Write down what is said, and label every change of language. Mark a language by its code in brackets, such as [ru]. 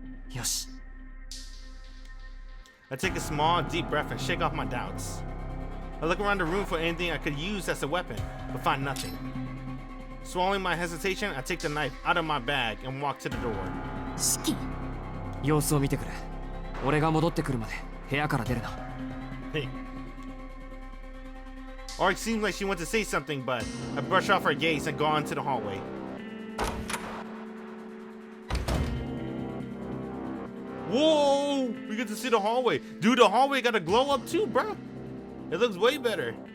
[en] Yosh. I take a small, deep breath and shake off my doubts. I look around the room for anything I could use as a weapon, but find nothing. Swallowing my hesitation, I take the knife out of my bag and walk to the door. [ja] 四季。様子を見てくれ。俺が戻ってくるまで部屋から出るな。 [en] Hey. Or it seems like she wants to say something, but I brush off her gaze and go on to the hallway. Whoa! We get to see the hallway. Dude, the hallway got a glow up too, bro. It looks way better.